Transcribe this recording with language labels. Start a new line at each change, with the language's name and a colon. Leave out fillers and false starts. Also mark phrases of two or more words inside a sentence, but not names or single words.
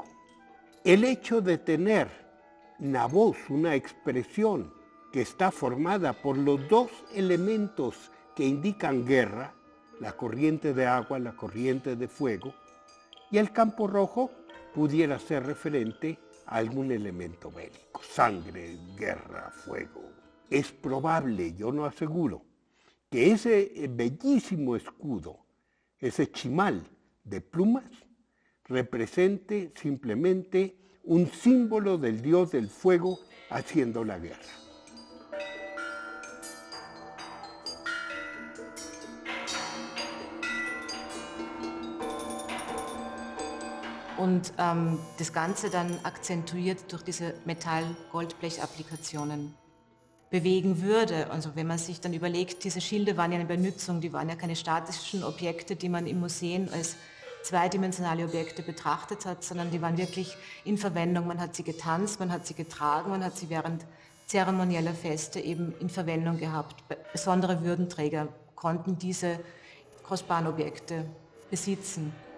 Spanish: El hecho de tener una voz, una expresión que está formada por los dos elementos que indican guerra, la corriente de agua, la corriente de fuego, y el campo rojo pudiera ser referente a algún elemento bélico, sangre, guerra, fuego. Es probable, yo no aseguro, que ese bellísimo escudo, ese chimal de plumas, represente simplemente un símbolo del dios del fuego haciendo la guerra.
German: Und das Ganze dann akzentuiert durch diese Metall-Goldblech-Applikationen bewegen würde. Also wenn man sich dann überlegt, diese Schilde waren ja eine Benützung, die waren ja keine statischen Objekte, die man im Museum als zweidimensionale Objekte betrachtet hat, sondern die waren wirklich in Verwendung. Man hat sie getanzt, man hat sie getragen, man hat sie während zeremonieller Feste eben in Verwendung gehabt. Besondere Würdenträger konnten diese kostbaren Objekte besitzen.